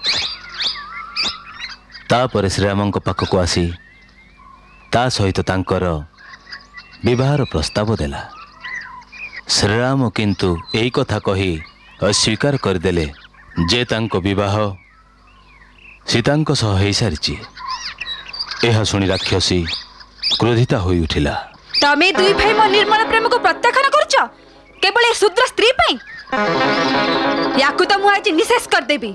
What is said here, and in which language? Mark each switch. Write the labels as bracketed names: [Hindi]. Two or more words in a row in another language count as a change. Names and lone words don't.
[Odia] ତାପରେ ଶ୍ରୀରାମ ପାଖକୁ ଆସି ତା ସହିତ ତାଙ୍କର ବିବାହର ପ୍ରସ୍ତାବ ଦେଲା। ଶ୍ରୀରାମ କିନ୍ତୁ ଏଇ କଥା କହି ଅସ୍ୱୀକାର କରିଦେଲେ ଯେ ତାଙ୍କ ବିବାହ ସୀତାଙ୍କ ସହ ହୋଇ ସାରିଛି। ଏହା ଶୁଣି ରାକ୍ଷସୀ କ୍ରୋଧିତା ହୋଇ ଉଠିଲା। ତୁମେ ଦୁଇ ଭାଇ ମୋ ନିର୍ମଳ ପ୍ରେମ କୁ ପ୍ରତ୍ୟାଖ୍ୟାନ କରୁଛ କେବଳ ଏ ଶୂଦ୍ର ସ୍ତ୍ରୀ ପାଇଁ? ଯାକୁ ତ ମୁଁ ଆଜି ନିଃଶେଷ କରି ଦେବି।